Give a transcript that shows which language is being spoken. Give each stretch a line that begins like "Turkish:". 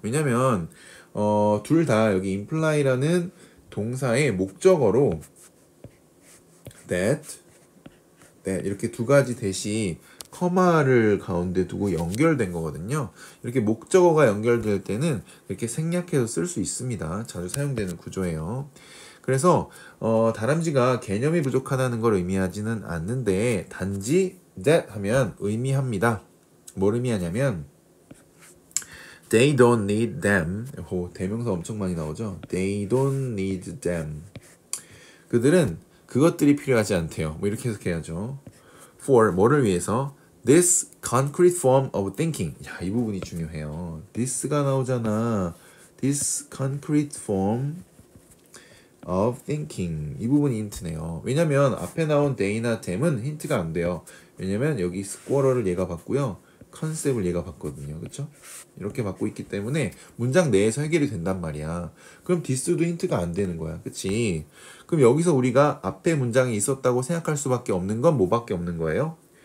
Korean: 왜냐면 둘 다 여기 imply라는 동사의 목적어로 that 이렇게 두 가지 대시 커마를 가운데 두고 연결된 거거든요. 이렇게 목적어가 연결될 때는 이렇게 생략해서 쓸 수 있습니다. 자주 사용되는 구조예요. 그래서 다람쥐가 개념이 부족하다는 걸 의미하지는 않는데 단지 that 하면 의미합니다. 뭘 의미하냐면
English: they don't need them.
Korean: 대명사 엄청 많이 나오죠.
English: They don't need them.
Korean: 그들은 그것들이 필요하지 않대요. 뭐 이렇게 해석해야죠. For 뭐를 위해서?
English: This concrete form of thinking.
Korean: 야, 이 부분이 중요해요. this가 나오잖아.
English: This concrete form of thinking.
Korean: 이 부분이 힌트네요. 왜냐면 앞에 나온 they나 them은 힌트가 안 돼요. 왜냐면 여기 squirrel을 얘가 봤고요. 컨셉을 얘가 봤거든요. 그쵸? 이렇게 받고 있기 때문에 문장 내에서 해결이 된단 말이야. 그럼 this도 힌트가 안 되는 거야. 그치? 그럼 여기서 우리가 앞에 문장이 있었다고 생각할 수밖에 없는 건 뭐밖에 없는 거예요?